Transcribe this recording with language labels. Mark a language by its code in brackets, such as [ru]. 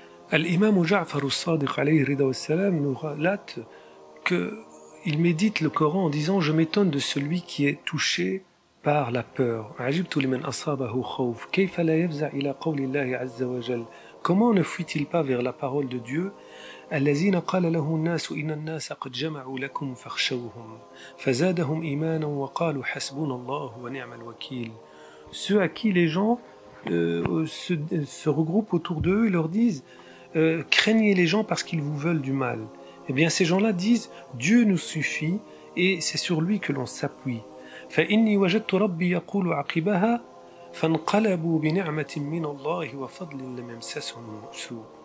[fr] Al-Imam Ja'far al-Sadiq alayhi rida wassalam nous relate qu'il médite le Coran en disant « Je m'étonne de celui qui est touché par la peur. » Comment ne fuit-il pas vers la parole de Dieu? [ar] الذين قال له الناس إن الناس قد جمعوا لكم فاخشوهم فزادهم إيمانا وقالوا حسبنا الله ونعم الوكيل. [fr] Ceux à qui les gens se regroupent autour d'eux et leur disent craignez les gens parce qu'ils vous veulent du mal. Eh bien ces gens-là disent Dieu nous suffit et c'est sur lui que l'on s'appuie. [ar] فإني وجدت ربي يقول عقبها فانقلبوا بنعمة من الله وفضل لم يمسسهم سوء.